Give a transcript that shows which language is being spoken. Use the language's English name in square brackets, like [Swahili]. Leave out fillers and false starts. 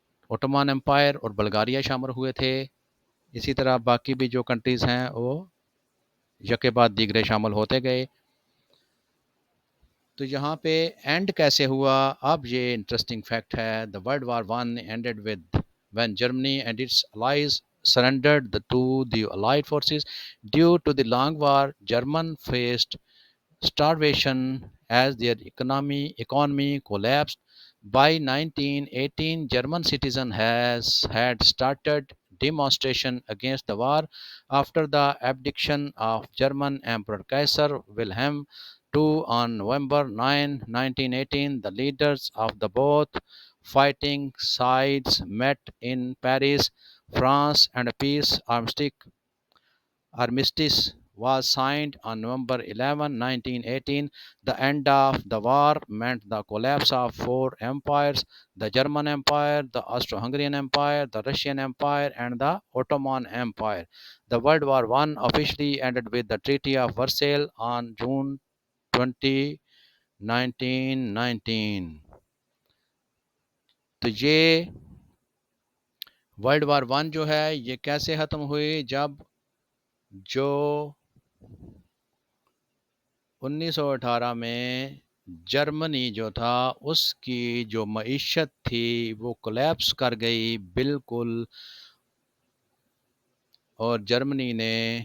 [Urdu] اوٹومان umpire اور Bulgaria شامل ہوئے تھے۔ اسی طرح باقی بھی جو کنٹریز ہیں وہ یکے بعد دیگرے شامل ہوتے گئے۔ تو یہاں پہ اینڈ کیسے ہوا، اب یہ انٹرسٹنگ فیکٹ ہے۔ [English] The world war one ended with when Germany and its allies surrendered to the Allied forces. Due to the long war, German faced starvation as their economy collapsed. By 1918, German citizens had started demonstration against the war after the abdication of German Emperor Kaiser Wilhelm II on November 9, 1918. The leaders of the both fighting sides met in Paris, France, and a peace armistice was signed on November 11, 1918. The end of the war meant the collapse of four empires: the German Empire, the Austro-Hungarian Empire, the Russian Empire, and the Ottoman Empire. The World War I officially ended with the Treaty of Versailles on June 20, 1919. [Urdu] تو یہ world war one جو ہے یہ کیسے ختم ہوئی، جب جو 1918 میں جرمنی جو تھا اس کی جو معیشت تھی وہ کولیپس کر گئی بالکل، اور جرمنی نے